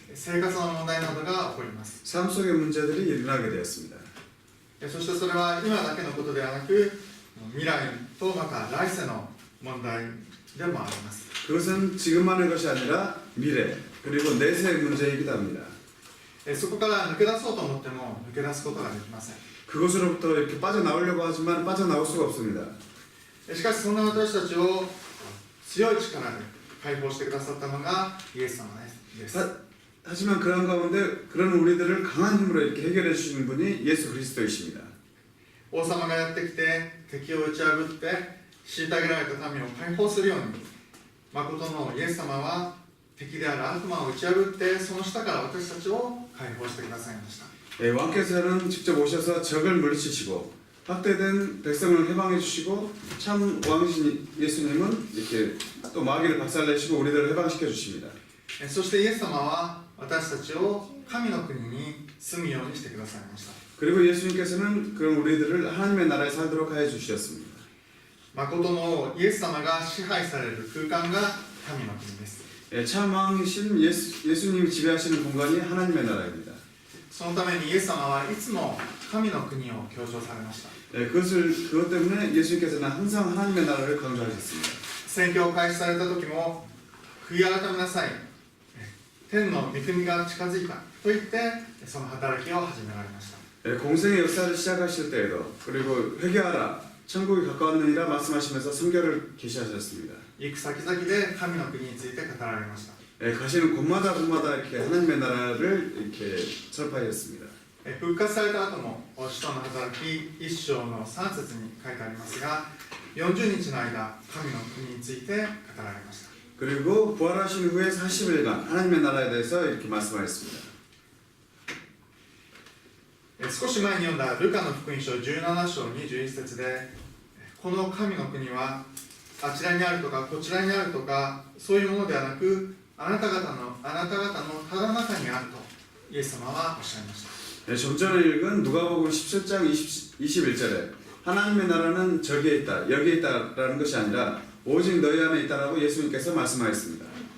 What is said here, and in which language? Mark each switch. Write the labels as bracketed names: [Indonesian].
[Japanese] 生活の問題などが起こります。 [Korean] 삶 속의 문제들이 일어나게 되었습니다. [Japanese] そしてそれは今だけのことではなく未来とまた来世の問題でもあります。 [Korean] 그것은 지금만의 것이 아니라 미래 그리고 내세의 문제이기도 합니다. [Japanese] そこから抜け出そうと思っても抜け出すことができません。 [Korean] 그것으로부터 이렇게 빠져나오려고 하지만 빠져나올 수가 없습니다. [Japanese] しかしそんな私たちを強い力で解放してくださったのがイエス様です。 [Korean] 하지만 그런 가운데 그런 우리들을 강한 힘으로 이렇게 해결해 주시는 분이 예수 그리스도이십니다. [Japanese] 王様がやってきて敵を打ち破って虐げられた民を解放するように、誠のイエス様は敵である悪魔を打ち破ってその下から私たちを解放してくださいました。 [Korean] 왕께서는 직접 오셔서 적을 물리치시고 확대된 백성을 해방해 주시고 참 왕이신 예수님은 이렇게 또 마귀를 박살내시고 우리들을 해방시켜 주십니다. [Japanese] そしてイエス様は私たちを神の国に住むようにしてくださいました。 [Korean] 그리고 예수님께서는 그런 우리들을 하나님의 나라에 살도록 하여 주셨습니다. [Japanese] 誠のイエス様が支配される空間が神の国です。 [Korean] 참 왕이신 예수님이 지배하시는 공간이 하나님의 나라입니다. [Japanese] そのためにイエス様はいつも神の国を強調されました。 [Korean] 그것 때문에 예수님께서는 항상 하나님의 나라를 강조하셨습니다. [Japanese] 宣教を開始された時も悔い改めなさい、天の御国が近づいたと言ってその働きを始められました。 [Korean] 공생의 역사를 시작하실 때에도 그리고 회개하라 천국이 가까웠느니라 말씀하시면서 선교를 계시하셨습니다. [Japanese] 行く先々で神の国について語られました。 [Korean] 가시는 곳마다 이렇게 하나님의 나라를 이렇게 설파하셨습니다. [Japanese] 復活された後も使徒の働き1章の3節に書いてありますが、40日の間神の国について語られました。 [Korean] 그리고 부활하신 후에 40일간 하나님의 나라에 대해서 이렇게 말씀하셨습니다. [Japanese] 少し前に読んだルカの福音書17章21節で、この神の国はあちらにあるとかこちらにあるとかそういうものではなくあなた方のただ中にあるとイエス様はおっしゃいました。 [Korean] 좀 전에 읽은 누가복음 17장 21절에 하나님의 나라는 저기에 있다, 여기에 있다라는 것이 아니라 오직 너희 안에 있다라고 예수님께서 말씀하셨습니다.